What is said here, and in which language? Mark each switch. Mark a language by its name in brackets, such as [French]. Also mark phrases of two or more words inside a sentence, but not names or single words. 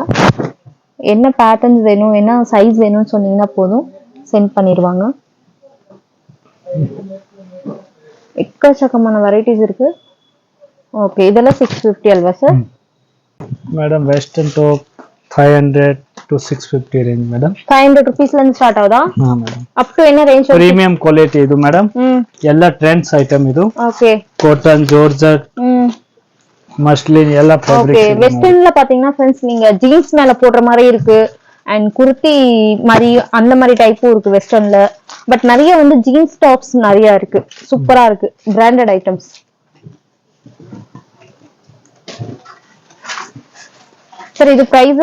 [Tamil] என்ன பேட்டர்ன்ஸ் வேணும், என்ன சைஸ் வேணும்னு சொன்னீங்கன்னா போதும், சென்ட் பண்ணிடுவாங்க. எக்கச்சக்கமான வெரைட்டிஸ் இருக்கு. ஓகே, இதெல்லாம் 650 அல்வா சார்? [English] madam western top 500 to 650 range madam. [Tamil] 500 rupeesல இருந்து ஸ்டார்ட் ஆகுதா? [Kannada] ಹಾ madam. [English] up to [Tamil] என்ன ரேஞ்ச்? [English] premium quality [Kannada] ಇದು madam. ಎಲ್ಲ [English] trends item [Kannada] ಇದು. ಓಕೆ. [English] cotton, georgette, [Tamil] மஸ்லின் எல்லா ஃபேப்ரிக்ஸ். ஓகே. வெஸ்டர்ன்ல பாத்தீங்கன்னா फ्रेंड्स நீங்க ஜீன்ஸ் மேல போடுற மாதிரி இருக்கு. அண்ட் குர்த்தி மாதிரி அந்த மாதிரி டைப்பும் இருக்கு வெஸ்டர்ன்ல. பட் நிறைய வந்து ஜீன்ஸ் டாப்ஸ் நிறைய இருக்கு, சூப்பரா இருக்கு, [English] branded items. [Tamil] சார் இது பிரைஸ்?